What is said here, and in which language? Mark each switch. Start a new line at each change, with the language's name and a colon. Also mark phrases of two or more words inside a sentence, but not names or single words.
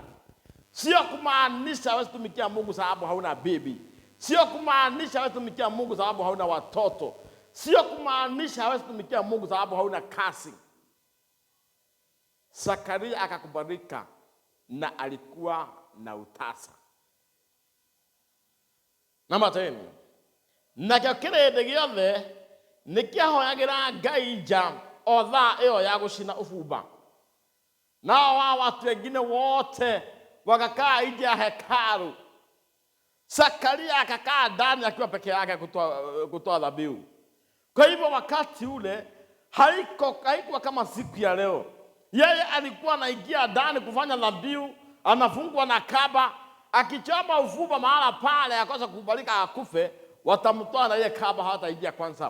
Swahili: Sio kumaanisha hawezi tumikia Mungu sababu hauna bibi. Sio kumaanisha hawezi tumikia Mungu sababu hauna watoto. Sio kumaanisha hawezi tumikia Mungu sababu hauna kazi. Zakaria akakubalika na alikuwa na utasa.
English: Number 10.
Kikuyu: Nakĩo kĩrĩndĩ gĩothe nĩkĩahoyagĩra Ngai nja o thaa ĩyo ya gũcina ũbumba.
Swahili: Nao wa watu wengine wote wakakaa nje ya hekalu. Zakaria akakaa ndani akiwa peke yake kutoa dhabihu. Kwa hivyo wakati ule haikuwa kama siku ya leo. Yeye alikuwa anaingia ndani kufanya dhabihu, anafungwa na kaba, akichoma ufuba mahala pale akosa kukubalika akufe, watamtoa na ile kaba, hawataingia kwanza.